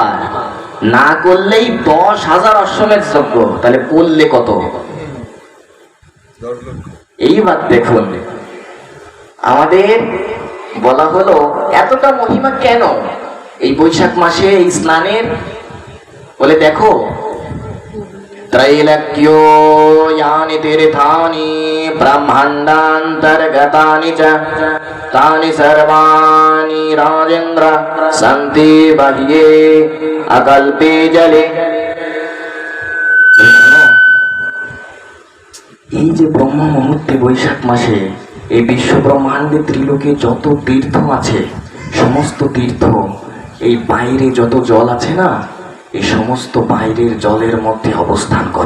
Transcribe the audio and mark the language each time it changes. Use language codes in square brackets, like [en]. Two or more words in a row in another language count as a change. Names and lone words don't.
[bn] না করলেই 10,000 অশ্বমেধ যজ্ঞ, তাহলে করলে কত? 10 লক্ষ। এইবার দেখুন, আমাদের বলা হলো এতটা মহিমা কেন এই বৈশাখ মাসে এই স্নানের? বলে দেখো, [sa] ত্রৈলোক্যো यानि तीर्थानि ब्रह्माण्डान्तर्गतानि च तानि सर्वाणि राजेन्द्र सन्ति बाह्ये अकल्पे जले। [bn] এই যে ব্রহ্ম মুহূর্তে বৈশাখ মাসে এই বিশ্ব ব্রহ্মাণ্ডে ত্রিলোকে যত তীর্থ আছে, সমস্ত তীর্থ এই বাইরে যত জল আছে না, এই সমস্ত বাইরের জলের মধ্যে অবস্থান করে।